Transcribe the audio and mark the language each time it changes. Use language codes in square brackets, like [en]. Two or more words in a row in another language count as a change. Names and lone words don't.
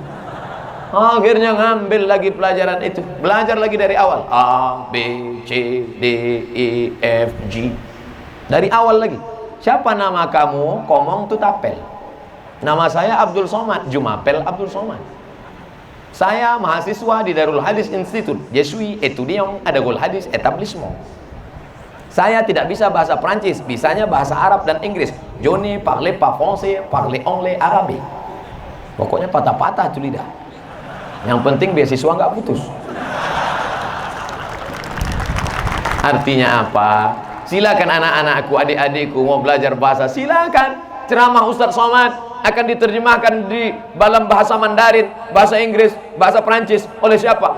[id] Akhirnya ngambil lagi pelajaran itu, belajar lagi dari awal. A, B, C, D, E, F, G. Dari awal lagi. Siapa nama kamu? Komong Tutapel. Nama saya Abdul Somad, Jumapel Abdul Somad. Saya mahasiswa di Darul Hadis Institute. [fr] Je suis étudiant à Darul Hadis Établissement. [id] Saya tidak bisa bahasa Prancis, bisanya bahasa Arab dan Inggris. [fr] Je ne parle pas français, parle anglais, arabe. [id] Pokoknya patah-patah itu lidah. Yang penting beasiswa nggak putus. Artinya apa? Silakan anak-anakku, adik-adikku mau belajar bahasa, silakan. Ceramah Ustadz Somad akan diterjemahkan di dalam bahasa Mandarin, bahasa Inggris, bahasa Prancis oleh siapa?